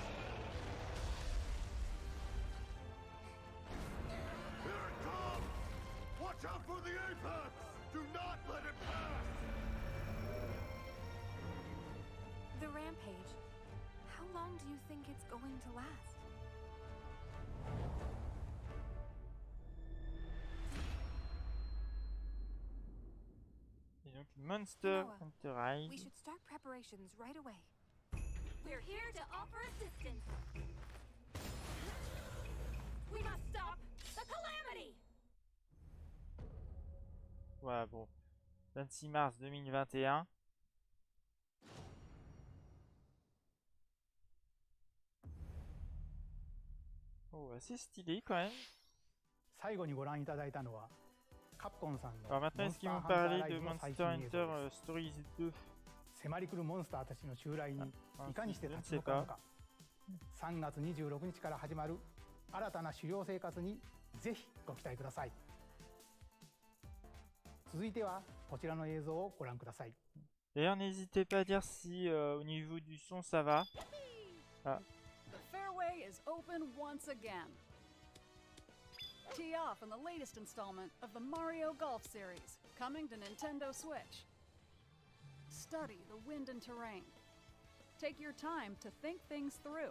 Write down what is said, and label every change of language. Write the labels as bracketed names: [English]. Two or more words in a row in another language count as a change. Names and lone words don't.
[English] Here it comes! Watch out for the apex! Do not let it pass! The rampage. How long do you think it's going to last? [French] Et donc Monster Noah, Hunter Rise. [English] We should start preparations right away. We're here to offer assistance! We must stop the calamity! [French] Voilà, bon. 26 mars 2021. Oh, assez stylé quand même. [Japanese] 最後にご覧いただいたのはカプコンさんの [French] Alors maintenant, est-ce qu'ils vont parler de Monster Hunter Stories 2? [Japanese] 迫り来るモンスターたちの襲来にいかにして立ち向かうのか3月26日から始まる新たな狩猟生活にぜひご期待ください。続いてはこちらの映像をご覧ください。 [French] D'ailleurs, n'hésitez pas à dire si au niveau du son ça va. Ah. [English] The fairway is open once again. Tee off in the latest installment of the Mario Golf series, coming to Nintendo Switch. Study the wind and terrain. Take your time to think things through.